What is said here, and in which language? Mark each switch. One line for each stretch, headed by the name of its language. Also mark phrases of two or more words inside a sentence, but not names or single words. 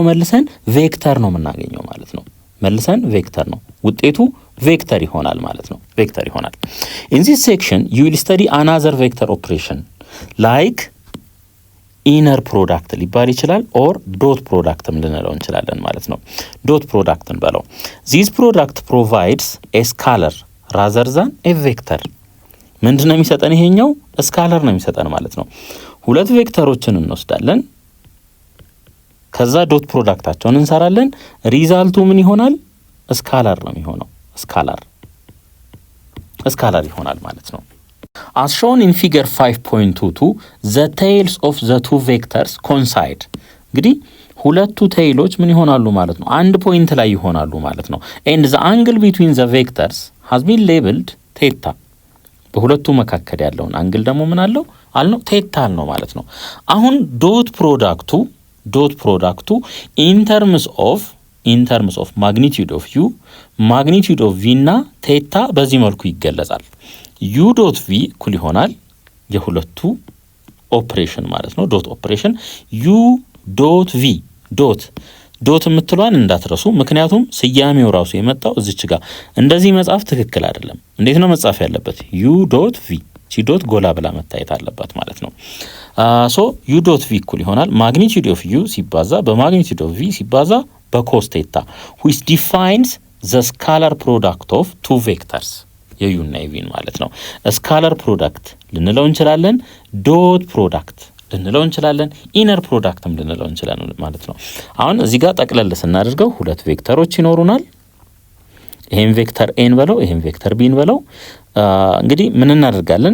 Amharic: መልሰን ቬክተር ነው የምናገኘው ማለት ነው። መልሰን ቬክተር ነው ውጤቱ ቬክተር ይሆናል ማለት ነው። ቬክተር ይሆናል።
English: In this section you will study another vector operation like inner product
Amharic: ሊባል ይችላል ኦር ዶት ፕሮዳክትም ልንለው እንችላለን ማለት ነው። ዶት ፕሮዳክትን በለው።
English: This product provides a scalar rather than a vector።
Amharic: ምንድነው የሚሰጠን? ይሄኛው ስካለር ነው የሚሰጠን ማለት ነው። ሁለት ቬክተሮችን እንወስዳለን፣ ከዛ ዶት ፕሮዳክታቸውን እንሰራለን። ሪዛልቱ ምን ይሆናል? ስካላር ነው የሚሆነው። ስካላር ይሆናል ማለት ነው።
English: as shown in figure 5.22 the tails of the two vectors coincide።
Amharic: እንግዲህ ሁለቱ ቴይሎች ምን ይሆናሉ ማለት ነው? አንድ ፖይንት ላይ ይሆናሉ ማለት ነው።
English: and the angle between the vectors has been labeled theta።
Amharic: በሁለቱ መካከል ያለውን አንግል ደግሞ ምን አለው አልነው? ቴታ ነው ማለት ነው። አሁን ዶት ፕሮዳክቱ
English: in terms of magnitude of u magnitude of v
Amharic: እና ቴታ በዚህ መልኩ ይገለጻል።
English: u dot v
Amharic: እኩል ይሆናል የሁለቱ ኦፕሬሽን ማለት ነው።
English: dot operation u dot v
Amharic: ዶት የምትሏን እንዳትረሱ፣ ምክንያቱም ስያሜው ራሱ የመጣው እዚች ጋር እንደዚህ መጻፍ ትክክል አይደለም። እንዴት ነው መጻፍ ያለበት?
English: u dot v
Amharic: ቺ ዶት ጎላ ብላ መታየት አለባት ማለት ነው።
English: so u dot v
Amharic: እኩል ይሆናል ማግኒቲዩድ
English: of u
Amharic: ሲባዛ በማግኒቲዩድ ኦፍ v ሲባዛ በኮስ ቴታ
English: which defines the scalar product of two vectors
Amharic: የዩ እና የቪን ማለት ነው። ስካለር ፕሮዳክት ልንለው እንችላለን፣ ዶት ፕሮዳክት ልንለው እንችላለን፣ ኢነር ፕሮዳክትም ልንለው እንችላለን ማለት ነው። አሁን እዚህ ጋር ጠቅለል ስናደርገው ሁለት ቬክተሮች ይኖሩናል። ይሄን ቬክተር ኤን በለው ይሄን ቬክተር ቢን በለው። እንግዲህ ምን እናደርጋለን?